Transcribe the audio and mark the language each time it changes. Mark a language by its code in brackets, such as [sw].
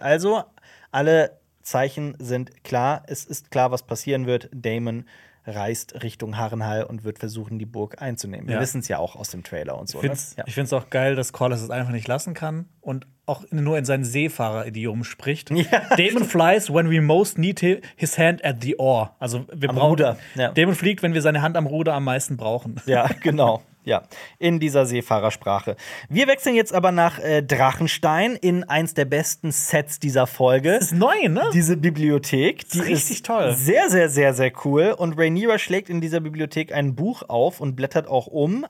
[de] Also alle Zeichen sind klar, es ist klar, was passieren wird. Daemon reist Richtung Harrenhal und wird versuchen, die Burg einzunehmen. Wir wissen es ja auch aus dem Trailer und so. Ich finde es auch geil, dass Corlys es einfach nicht lassen kann und auch nur in seinem Seefahrer-Idiom spricht. [en] Daemon flies when we most need his hand at the oar. [de] Also wir brauchen Ruder. Daemon fliegt, wenn wir seine Hand am Ruder am meisten brauchen. Ja, genau. Ja, in dieser Seefahrersprache. Wir wechseln jetzt aber nach Drachenstein in eins der besten Sets dieser Folge. Das ist neu, ne? Diese Bibliothek. Die ist richtig toll. Sehr, sehr, sehr, sehr cool. Und Rhaenyra schlägt in dieser Bibliothek ein Buch auf und blättert auch um.